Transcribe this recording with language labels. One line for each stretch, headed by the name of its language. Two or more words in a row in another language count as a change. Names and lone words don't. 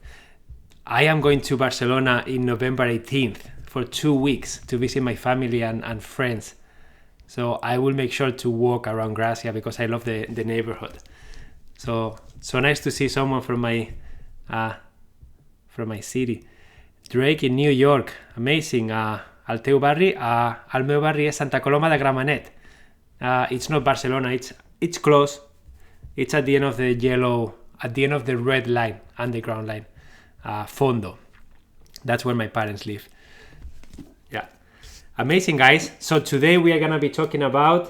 English: I am going to Barcelona in November 18th for 2 weeks to visit my family and friends. So I will make sure to walk around Gracia because I love the neighborhood. So nice to see someone from my city. Drake in New York, amazing.
Catalan: Al teu barri, al meu barri és Santa Coloma de Gramenet.
English: It's not Barcelona, it's close. It's at the end of the red line, underground line. Fondo. That's where my parents live. Yeah. Amazing, guys. So today we are going to be talking about...